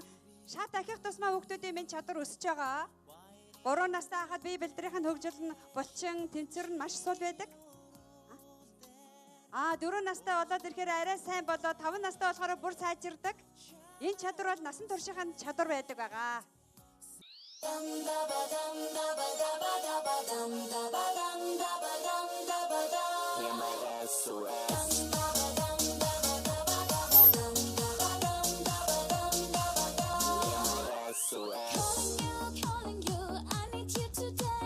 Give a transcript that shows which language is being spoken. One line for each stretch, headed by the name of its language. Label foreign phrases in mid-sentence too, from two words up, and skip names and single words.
Mongolian: Шат ахих тусмаа хүүхдүүдийн минь чадвар өсөж байгаа. 3 настай хахад бие бэлтрийн хөгжил нь булчин, тэнцвэр нь маш сул байдаг. 4 настай болоод ирэхээр арай сайн болоо 5 настай болохоор бүр сайжирдаг. Энэ чадвар бол насан туршийн чадвар байдаг байгаа.
English: Hear my SOS. Calling you, I need you today.